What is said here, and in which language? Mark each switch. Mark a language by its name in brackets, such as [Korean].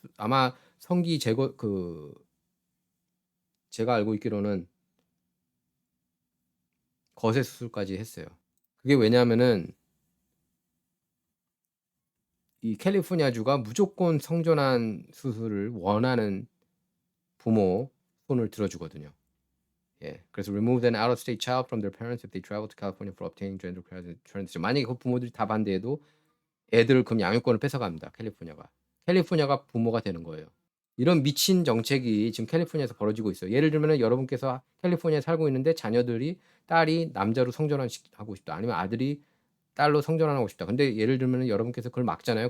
[Korean] 아마 성기 제거 제가 알고 있기로는 거세 수술까지 했어요. 그게 왜냐하면은 이 캘리포니아주가 무조건 성전환 수술을 원하는 부모 손을 들어주거든요. 예, 그래서 [English] remove an out-of-state child from their parents if they travel to California for obtaining gender transition. [Korean] 만약에 그 부모들이 다 반대해도 애들 그럼 양육권을 뺏어갑니다. 캘리포니아가 부모가 되는 거예요. 이런 미친 정책이 지금 캘리포니아에서 벌어지고 있어요. 예를 들면 여러분께서 캘리포니아에 살고 있는데 자녀들이 딸이 남자로 성전환 하고 싶다. 아니면 아들이 딸로 성전환하고 싶다. 근데 예를 들면 여러분께서 그걸 막잖아요.